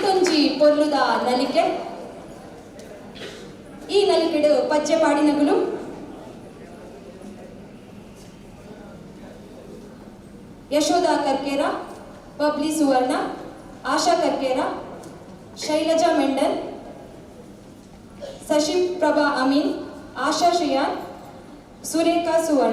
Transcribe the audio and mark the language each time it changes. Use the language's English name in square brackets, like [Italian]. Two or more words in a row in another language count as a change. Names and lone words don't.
[Tulu] ಒಂಜಿ ಪೊರ್ಲುದ ನಲಿಕೆ ಈ ನಲಿಕೆಡು ಪಚ್ಚೆ ಪಾಡಿನಗುಲು ಯಶೋಧ ಕರ್ಕೇರ, ಬಬ್ಲಿ ಸುವರ್ಣ, ಆಶಾ ಕರ್ಕೇರ, ಶೈಲಜಾ ಮೆಂಡನ್, ಶಶಿ ಪ್ರಭಾ ಅಮೀನ್, ಆಶಾ ಶ್ರೀಯಾನ್, ಸುರೇಖಾ ಸುವರ್ಣ.